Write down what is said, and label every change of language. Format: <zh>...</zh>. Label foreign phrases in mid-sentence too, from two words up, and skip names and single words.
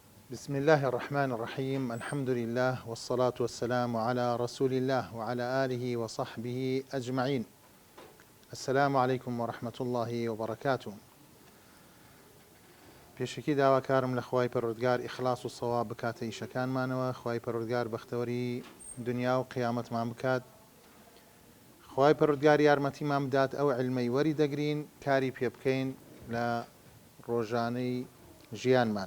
<ar>بسم الله الرحمن الرحيم. الحمد لله والصلاة والسلام على رسول الله وعلى آله وصحبه أجمعين. السلام عليكم ورحمة الله وبركاته.</ar> <ckb>پێشکی داواکارم لە خوای پەروەردگار ئیخلاص و سەواب بکاتە ئیشەکانمانەوە، خوای پەروەردگار بەختەوەری دنیا و قیامەتمان بکات، خوای پەروەردگار یارمەتیمان بدات ئەو عیلمەی وەری دەگرین کاری پێ بکەین لە ڕۆژانەی ژیانمان.</ckb>